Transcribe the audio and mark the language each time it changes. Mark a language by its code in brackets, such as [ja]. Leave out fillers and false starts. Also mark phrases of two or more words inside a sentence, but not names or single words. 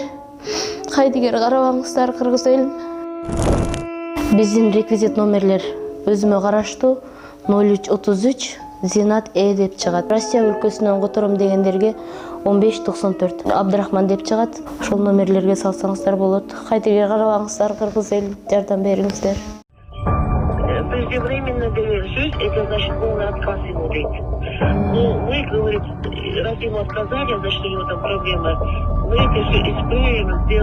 [ky] Кайдыгер карабаңыздар, кыргыз элим. Биздин реквизит номерлер өзүмө караштуу 0333 Зинат деп чыгат. Россия өлкөсүнөн котором дегендерге 1594 Абдрахман деп чыгат. Ошол номерлерге салсаңыздар болот. Кайдыгер карабаңыздар, кыргыз элим, жардам бериңиздер. [ru] Преждевременно довершить, это значит полный отказ ему дать. Но мы, говорит, раз ему отказали, значит у него там проблема, мы это все исправим, сделаем.